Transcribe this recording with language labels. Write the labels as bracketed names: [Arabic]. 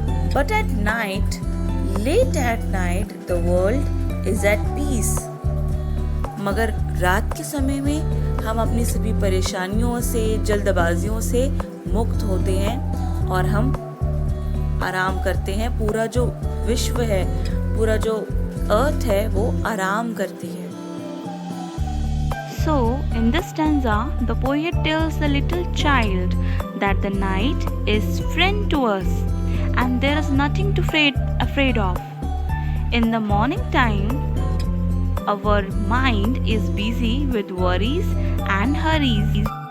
[English] But at night, late at night, the world is at peace. [Hindi] मगर रात के समय में हम अपनी सभी परेशानियों से, जल्दबाजियों से मुक्त होते हैं और हम आराम करते हैं। पूरा जो विश्व है, पूरा जो अर्थ है, वो आराम करती है। [English] So, in this stanza, the poet tells the little child that the night is friend to us and there is nothing to afraid of. In the morning time, our mind is busy with worries and hurries.